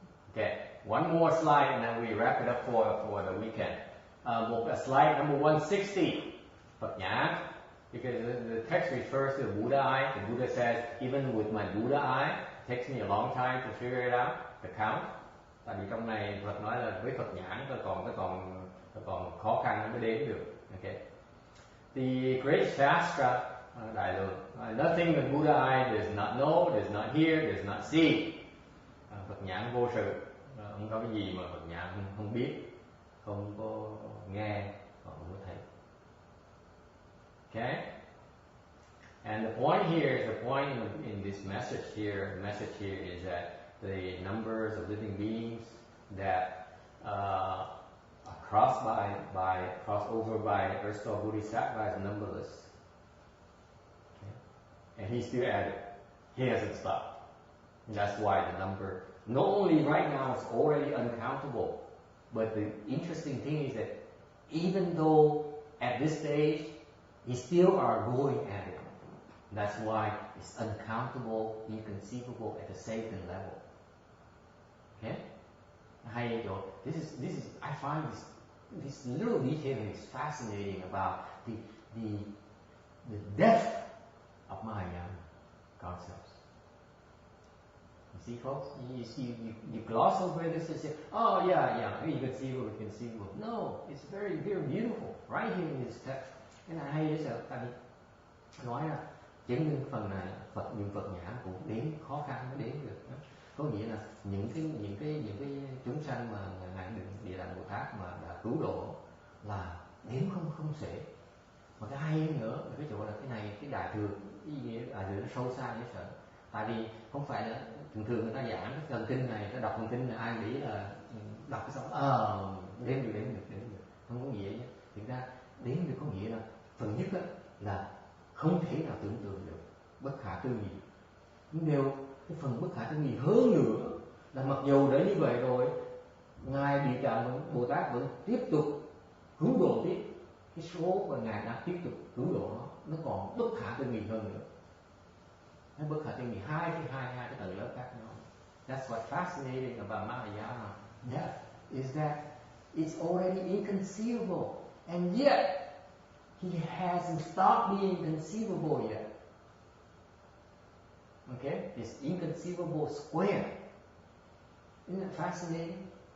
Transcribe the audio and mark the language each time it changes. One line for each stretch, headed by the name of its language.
English: Okay, one more slide and then we wrap it up for the weekend. Slide number 160, Phật nhãn. Because the text refers to the Buddha eye. The Buddha says, even with my Buddha eye, it takes me a long time to figure it out, the count.
Vietnamese: Tại vì trong này Phật nói là với Phật nhãn tôi còn khó khăn mới đếm được.
English: Okay. The great Shastra, Đại Lượng, nothing the Buddha eye does not know, does not hear, does not see.
Vietnamese: Phật nhãn vô sự, không có cái gì mà Phật nhãn không biết, không có nghe, không có thấy.
English: Okay? And the point here is in this message here. The message here is that the numbers of living beings that are crossed over by Earth Store Bodhisattva is numberless. Okay? And he's still at it. He hasn't stopped. And that's why the number, not only right now it's already uncountable, but the interesting thing is that even though at this stage we still are going at it. That's why it's uncountable, inconceivable at the Satan level. Okay? This is I find this little detail is fascinating about the depth of my concepts. You see, folks, you gloss over this and say, oh yeah, inconceivable. No, it's very, very beautiful right here in this text.
Vietnamese: Cái này hay đấy, tại vì nói là chứng minh phần này Phật dùng Phật nhãn cũng đến khó khăn mới đến được. Có nghĩa là những cái chúng sanh mà ngài Địa Tạng Bồ Tát mà đã cứu độ là đếm không xuể. Mà cái hay nữa là cái chỗ là cái này cái đại thừa, ý nghĩa đại thừa nó sâu xa dễ sợ. Tại vì không phải là thường người ta giảng cái phần kinh này, ta đọc phần kinh là ai nghĩ là đọc cái xong đếm được, không có nghĩa nhé. Thực ra đếm được có nghĩa là phần nhất là không thể nào tưởng tượng được, bất khả tư nghị. Nhưng điều cái phần bất khả tư nghị hơn nữa là mặc dù đã như vậy rồi, ngài Địa Tạng Bồ Tát vẫn tiếp tục cứu độ tiếp. Cái số mà ngài đã tiếp tục cứu độ nó còn bất khả tư nghị hơn nữa. Nó bất khả tư nghị hai cái tầng lớp khác nhau.
English: That's what's fascinating about Mahayana. Death is that it's already inconceivable, and yet he hasn't stopped being conceivable yet. Okay? This inconceivable square. Isn't that fascinating?